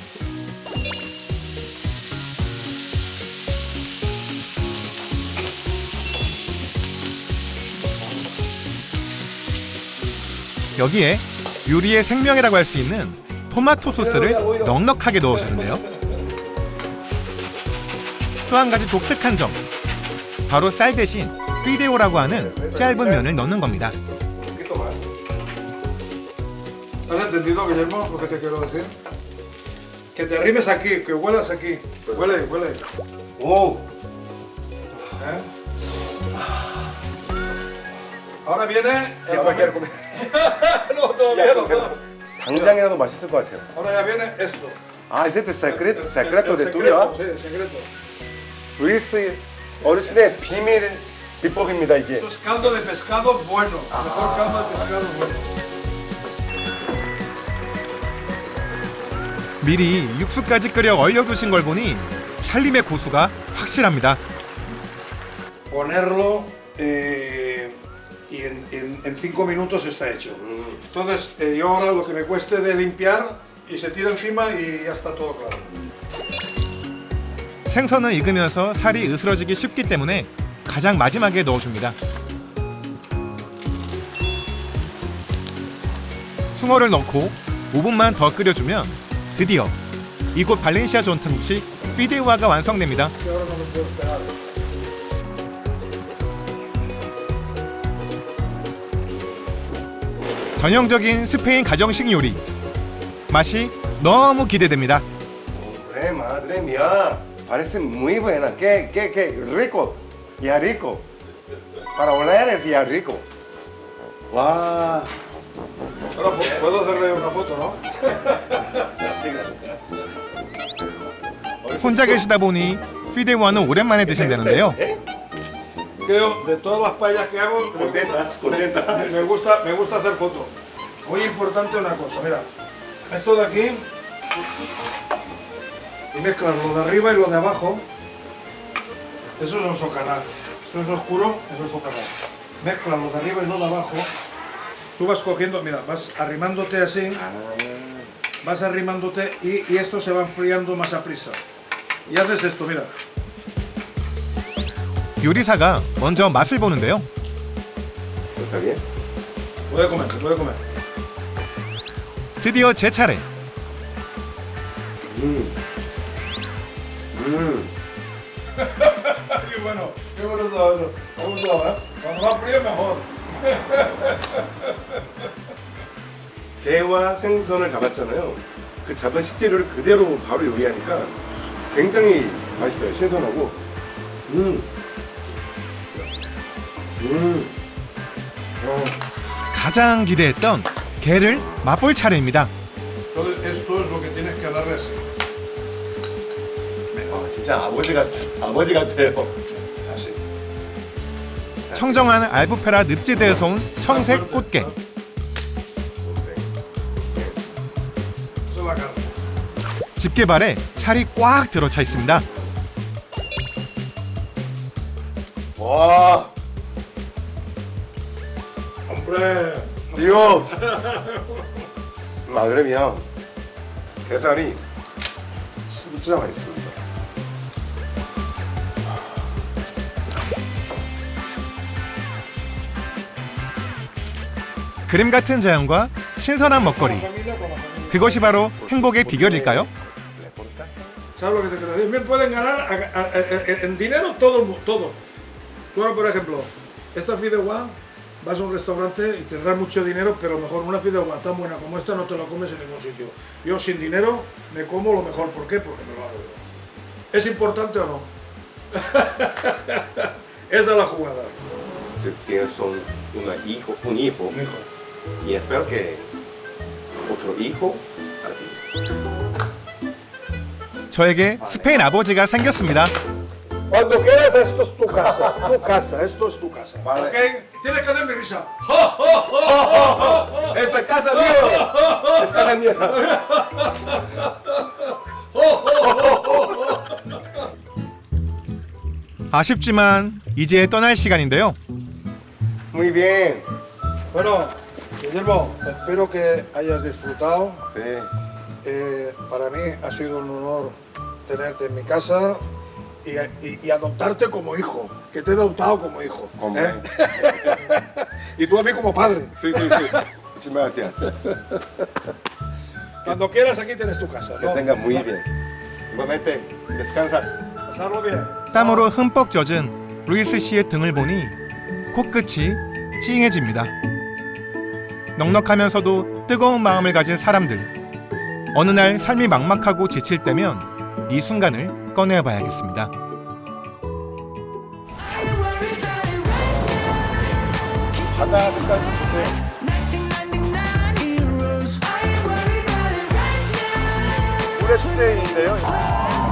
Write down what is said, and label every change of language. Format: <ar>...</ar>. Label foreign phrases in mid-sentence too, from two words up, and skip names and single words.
<ko>여기에 요리의 생명이라고 할 수 있는 토마토 소스를 넉넉하게 넣어주는데요. 또 한 가지 독특한 점, 바로 쌀 대신 피데오라고 하는 짧은 면을 넣는 겁니다.</ko> <es>¿Has entendido, Guillermo, lo que te quiero decir? Que te arrimes aquí, que huelas aquí. Huele, huele. 오, ¿Eh? Ahora viene. Si ahora quiero comer. No, todavía no.</es> <ko>당장이라도 맛있을 것 같아요.</ko> <es>Ahora ya viene esto. 아, ese es el secreto de El tuyo. Sí, el secreto.</es> <ko>루이스 어르신의 비밀 비법입니다, 이게.</ko> <es>Esto es caldo de pescado bueno. Mejor caldo de pescado bueno.</es> <ko>미리 육수까지 끓여 얼려두신 걸 보니 살림의 고수가 확실합니다.</ko> <es>Ponerlo y en 5 minutos está hecho. Entonces, yo ahora lo que me cueste de limpiar y se tira encima y ya está todo claro.</es> <ko>생선은 익으면서 살이 으스러지기 쉽기 때문에 가장 마지막에 넣어줍니다. 숭어를 넣고 5분만 더 끓여주면 드디어 이곳 발렌시아 전통식 피데우아가 완성됩니다.</ko> <es>Y ahora no me puedo esperar.</es> <ko>전형적인 스페인 가정식 요리. 맛이 너무 기대됩니다.</ko> <es>Madre mía, parece muy buena. Qué rico. Ya rico. Para oler es ya rico. 와. Ahora puedo hacerle una foto, ¿no?</es> <ko>혼자 계시다 보니 피데우아는 오랜만에 드신다는데요.</ko> <es>Creo, de todas las paellas que hago, contenta. me gusta hacer fotos. Muy importante una cosa, mira. Esto de aquí, y mezclas lo de arriba y lo de abajo. Eso es un socanar. Esto es oscuro, eso es socanar. Mezclas lo de arriba y lo de abajo. Tú vas cogiendo, mira, vas arrimándote así. Vas arrimándote y esto se va enfriando más a prisa. Y haces esto, mira.</es> <ko>요리사가 먼저 맛을 보는데요.</ko> <es>¿Está bien? Puede comer, se puede comer.</es> <ko>드디어 제 차례.</ko> <es>Qué bueno todo eso. Me gusta, ¿eh? Cuando va frío mejor.</es> <ko>게와 생선을 잡았잖아요. 그 잡은 식재료를 그대로 바로 요리하니까 굉장히 맛있어요. 신선하고. 가장 기대했던 게를 맛볼 차례입니다.</ko> <es>Entonces esto es lo que tienes que darle así.</es> <ko>진짜 아버지 같아요.</ko> <es>Así.</es> <ko>청정한 알부페라 늪지대에서 온 청색 꽃게.</ko> <es>Eso es la carne.</es> <ko>집게발에 살이 꽉 들어차 있습니다. 와,</ko> <es>Hombre. Dios. Madre mía.</es> <ko>게살이 진짜 맛있습니다. 그림 같은 자연과 신선한 먹거리. 그것이 바로 행복의 비결일까요?</ko> <es>¿Sabes lo que te quiero decir? Me pueden ganar en dinero todos. Tú ahora, por ejemplo, esta fideuá, vas a un restaurante y tendrás mucho dinero, pero mejor una fideuá tan buena como esta no te la comes en ningún sitio. Yo sin dinero me como lo mejor. ¿Por qué? Porque me lo hago yo. ¿Es importante o no? Esa es la jugada. Si tienes un hijo, Un hijo. y espero que otro hijo a ti.</es> <ko>저에게 스페인 아버지가 생겼습니다.</ko> <es>Cuando quieras, esto es tu casa. Tu casa, esto es tu casa. Vale. ¿Ok? Tienes que hacer mi risa. ¡Esta casa mía! ¡Es casa mía!</es> <ko>아쉽지만 이제 떠날 시간인데요.</ko> <es>Muy bien. Bueno, Guillermo, espero que hayas disfrutado. Sí. Para mí ha sido un honor tenerte en mi casa y adoptarte como hijo, que te he adoptado como hijo. Como Y tú a mí como padre. Sí. Muchísimas gracias. Cuando quieras aquí tienes tu casa. Que ¿no? tenga muy bien. Igualmente, descansa. Pasarlo bien.</es> <ko>땀으로 흠뻑 젖은 루이스 씨의 등을 보니 코끝이 찡해집니다. 넉넉하면서도 뜨거운 마음을 가진 사람들. 어느 날 삶이 막막하고 지칠 때면 이 순간을 꺼내봐야겠습니다. 바다 색깔 좀 보세요.</ko> <en>1999 heroes. I ain't worried about it right now.</en> <ko>올해 축제인데요.</ko>